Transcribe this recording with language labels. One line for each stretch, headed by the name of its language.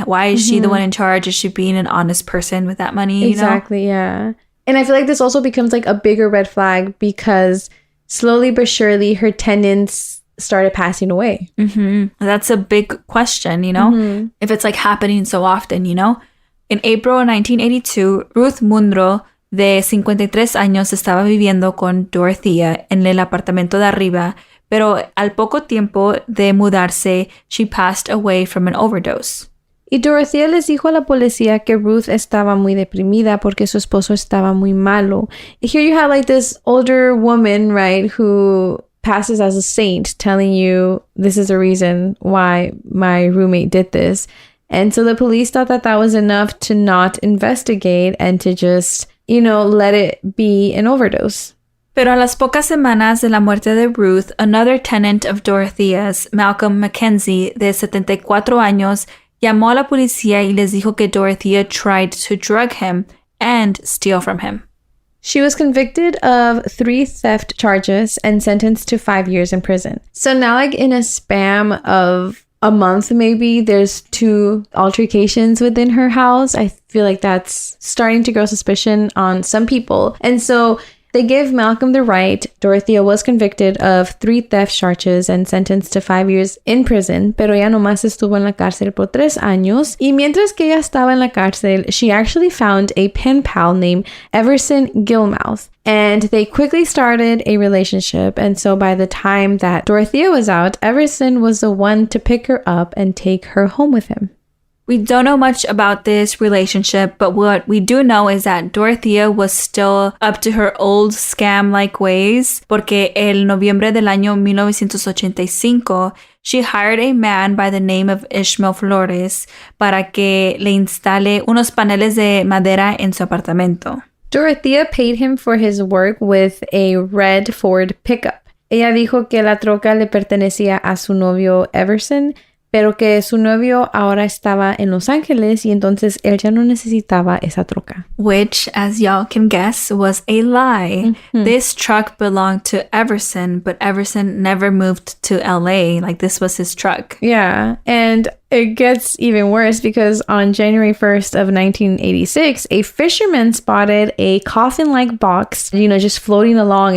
English: Why is she the one in charge? Is she being an honest person with that money? Exactly, yeah. And I feel like this also becomes like a bigger red flag because slowly but surely her tenants started passing away. Mm-hmm. That's a big question, you know, if it's like happening so often, you know. In April 1982,
Spanish: Ruth Munro, de 53 años, estaba viviendo con Dorothea en el apartamento de arriba, pero al poco tiempo de mudarse,
English: she passed away from an overdose.
Spanish: Y Dorothea les dijo a la policía que Ruth estaba muy deprimida porque su esposo estaba muy malo.
English: Here you have like this older woman, right, who passes as a saint telling you this is the reason why my roommate did this. And so the police thought that that was enough to not investigate and to just, you know, let it be an overdose.
Spanish: Pero a las pocas semanas de la muerte de Ruth,
English: another tenant of Dorothea's,
Spanish: Malcolm Mackenzie, de 74 años, llamó a la policía y les dijo que Dorothea
English: tried to drug him and steal from him. She was convicted of 3 theft charges and sentenced to 5 years in prison. So now, like, in a span of a month, maybe, there's 2 altercations within her house. I feel like that's starting to grow suspicion on some people. And so they give Malcolm the right. Dorothea was convicted of 3 theft charges and sentenced to 5 years in prison,
Spanish: pero ella nomás estuvo en la cárcel por 3 años. Y mientras que ella estaba en la cárcel,
English: she actually found a pen pal named Everson Gilmouth. And they quickly started a relationship. And so by the time that Dorothea was out, Everson was the one to pick her up and take her home with him. We don't know much about this relationship, but what we do know is that Dorothea was still up to her old scam-like ways,
Spanish: porque el noviembre del año 1985,
English: she hired a man by the name of Ishmael Flores
Spanish: para que le instale unos paneles de madera en su apartamento.
English: Dorothea paid him for his work with a red Ford pickup.
Spanish: Ella dijo que la troca le pertenecía a su novio Everson, pero que su novio ahora estaba en Los Ángeles y entonces él ya no necesitaba esa troca.
English: Which, as y'all can guess, was a lie. Mm-hmm. This truck belonged to Everson, but Everson never moved to LA. Like, this was his truck. Yeah, and it gets even worse because on January 1st of 1986, a fisherman spotted a coffin-like box, you know, just floating along.